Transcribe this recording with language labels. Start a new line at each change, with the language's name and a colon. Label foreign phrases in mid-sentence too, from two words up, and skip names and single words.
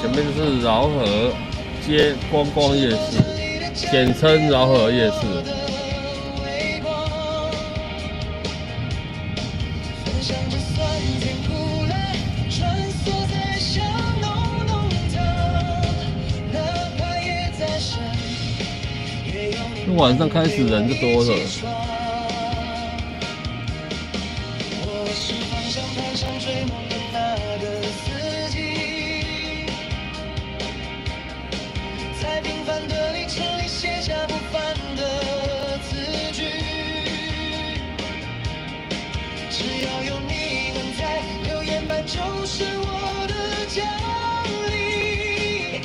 Chinese: 前面就是饒河街觀光夜市，簡稱饒河夜市。晚上開始人就多了。在平凡的里程裡寫下不凡的字句，只要有你們在，留言板就是我的獎勵。